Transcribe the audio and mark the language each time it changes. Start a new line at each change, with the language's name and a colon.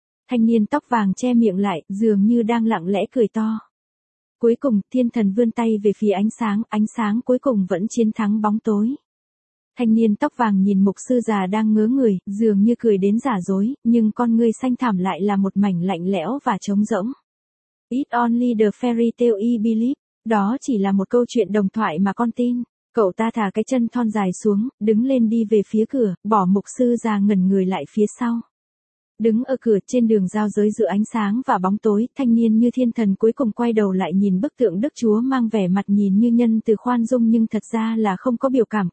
Vietnamese: Thanh niên tóc vàng che miệng lại, dường như đang lặng lẽ cười to. Cuối cùng, thiên thần vươn tay về phía ánh sáng cuối cùng vẫn chiến thắng bóng tối. Thanh niên tóc vàng nhìn mục sư già đang ngớ người, dường như cười đến giả dối, nhưng con ngươi xanh thẳm lại là một mảnh lạnh lẽo và trống rỗng.
English: It's only the fairy tale I believe.
Vietnamese: Đó chỉ là một câu chuyện đồng thoại mà con tin. Cậu ta thả cái chân thon dài xuống, đứng lên đi về phía cửa, bỏ mục sư già ngẩn người lại phía sau. Đứng ở cửa trên đường giao giới giữa ánh sáng và bóng tối, thanh niên như thiên thần cuối cùng quay đầu lại nhìn bức tượng Đức Chúa mang vẻ mặt nhìn như nhân từ khoan dung nhưng thật ra là không có biểu cảm.